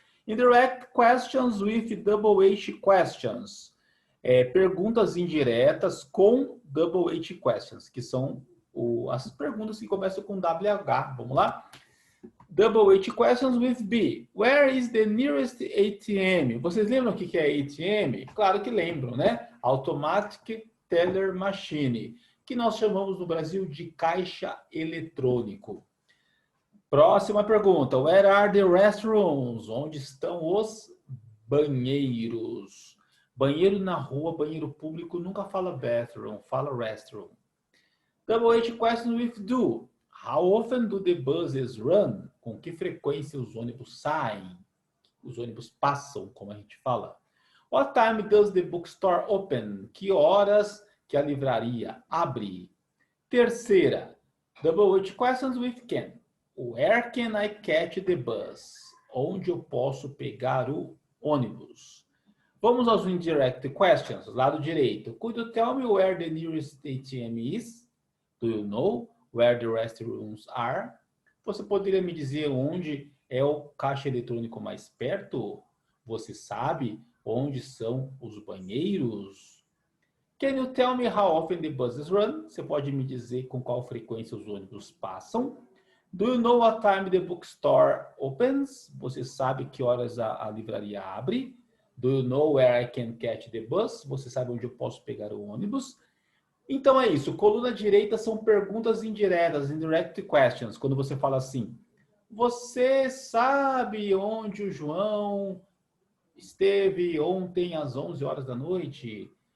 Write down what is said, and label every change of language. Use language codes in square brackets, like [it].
[en] Indirect questions with double H questions. [pt] Perguntas indiretas com [en] double H questions, [pt] que são as perguntas que começam com WH. Vamos lá? [en] Double H questions with B. Where is the nearest ATM? [pt] Vocês lembram o que é ATM? Claro que lembram, né? Automatic Teller Machine, que nós chamamos no Brasil de caixa eletrônico. Próxima pergunta. [en] Where are the restrooms? [pt] Onde estão os banheiros? Banheiro na rua, banheiro público, nunca fala bathroom, fala restroom. [en] Double H question with do. How often do the buses run? [pt] Com que frequência os ônibus saem? Os ônibus passam, como a gente fala. [en] What time does the bookstore open? [pt] Que horas que a livraria abre? Terceira. [en] Double H questions with can. Where can I catch the bus? [pt] Onde eu posso pegar o ônibus? Vamos aos indirect questions, lado direito. [en] Could you tell me where the nearest ATM is? Do you know where the restrooms are? [pt] Você poderia me dizer onde é o caixa eletrônico mais perto? Você sabe onde são os banheiros? [en] Can you tell me how often the buses run? [pt] Você pode me dizer com qual frequência os ônibus passam? [en] Do you know what time the bookstore opens? [pt] Você sabe que horas a livraria abre? [en] Do you know where I can catch the bus? [pt] Você sabe onde eu posso pegar o ônibus? Então é isso. Coluna direita são perguntas indiretas, indirect questions. Quando você fala assim, você sabe onde o João esteve ontem às 11 horas da noite?